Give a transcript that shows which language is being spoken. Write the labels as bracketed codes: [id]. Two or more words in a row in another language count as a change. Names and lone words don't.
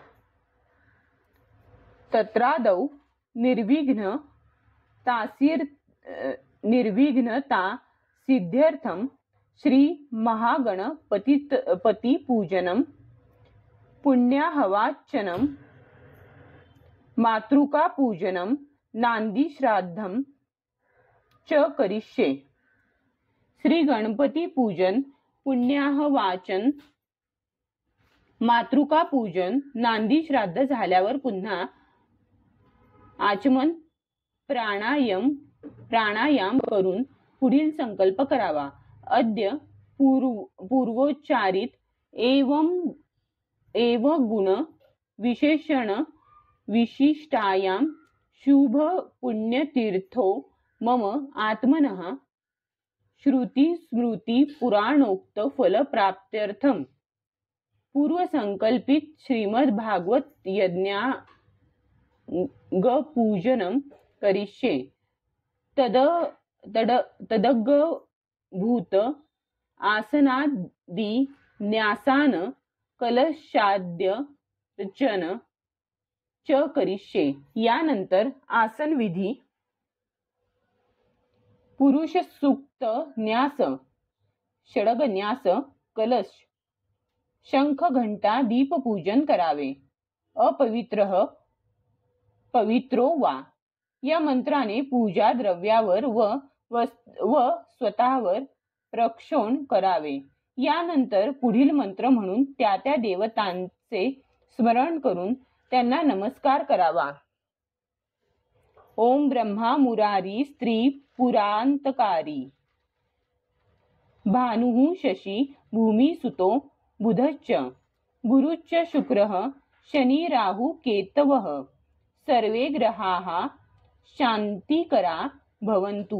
[sa] तत्रादौ निर्विघ्नता सिद्ध्यर्थम श्री महागणपती पूजनम पुण्याहवाचनम मातृका पूजनम नांदी श्राद्धम च करिष्ये। [mr] श्री गणपती पूजन, पुण्याहवाचन, मातृका पूजन, नांदी श्राद्ध झाल्यावर पुन्हा आचमन प्राणायाम करून पुढील संकल्प करावा। [sa] अद्य पूर्वोच्चारित एव गुण विशेषण विशिष्टायां शुभ पुण्यतीर्थो मम आत्मनः श्रुति स्मृति पुराणोक्त फल प्राप्त्यर्थम पूर्व संकल्पित श्रीमद् भागवत पूजनम करिष्ये। तदग भूत आसनादि न्यासान कलशाद्य रचन च करिष्ये। [mr] यानंतर आसन विधी, पुरुष सूक्त न्यास, षडग न्यास, कलश, शंख घंटा दीप पूजन करावे। [sa] पवित्रो वा [mr] या मंत्राने पूजा द्रव्यावर व स्वतःवर प्रक्षोण करावे। यानंतर पुढील मंत्र म्हणून त्या त्या देवतांचे स्मरण करून त्यांना नमस्कार करावा। [sa] ओम ब्रह्मा मुरारी स्त्री पुरांतकारी भानुः शशी भूमी सुतो बुधश्च गुरुश्च शुक्रः शनि राहु केतवः सर्वे ग्रहाः शांतिकरा भवन्तु।